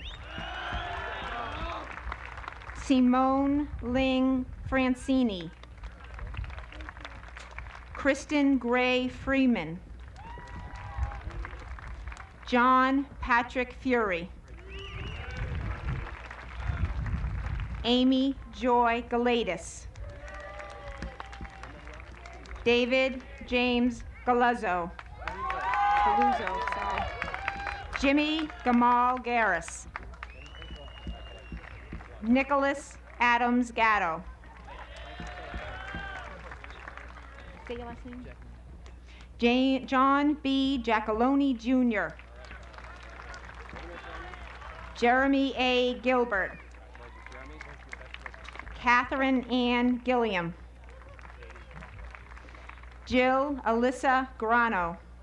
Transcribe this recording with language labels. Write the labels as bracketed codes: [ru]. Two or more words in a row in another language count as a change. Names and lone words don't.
[en] Simone Ling Francini. Kristen Gray Freeman. John Patrick Fury. Amy Joy Galatis. David James Galuzzo. Jimmy Gamal Garris. Nicholas Adams Gatto. Say your last name? John B. Giacalone Jr. Jeremy A. Gilbert. Catherine Ann Gilliam. Jill Alyssa Grano.